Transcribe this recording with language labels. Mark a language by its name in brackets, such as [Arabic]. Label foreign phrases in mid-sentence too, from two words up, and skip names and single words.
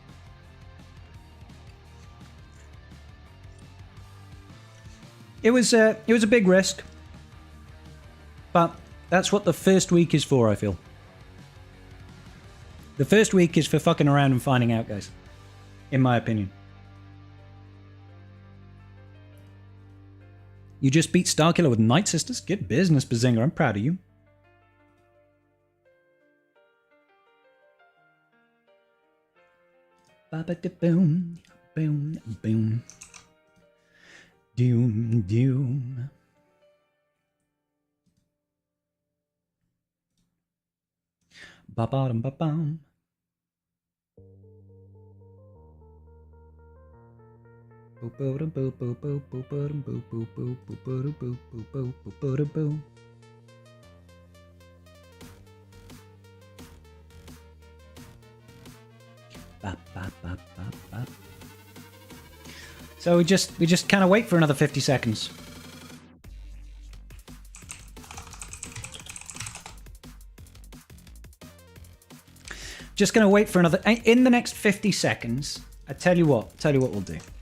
[English] It was a big risk, but that's what the first week is for, I feel. The first week is for fucking around and finding out, guys. In my opinion. You just beat Starkiller with Night Sisters? Good business, Bazinga. I'm proud of you. Ba-ba-da-boom, boom, boom. Doom, doom. Ba-ba-dum, ba-bum. Boop-ba-dum, boop, boop, boop, boop-ba-dum, boop, boop, boop, boop-ba-dum, boop, boop, boop, boop-ba-dum, boop. Bop, bop, bop, bop, bop. So we just kind of wait for another 50 seconds. Just gonna wait for another. In the next 50 seconds, I tell you what we'll do.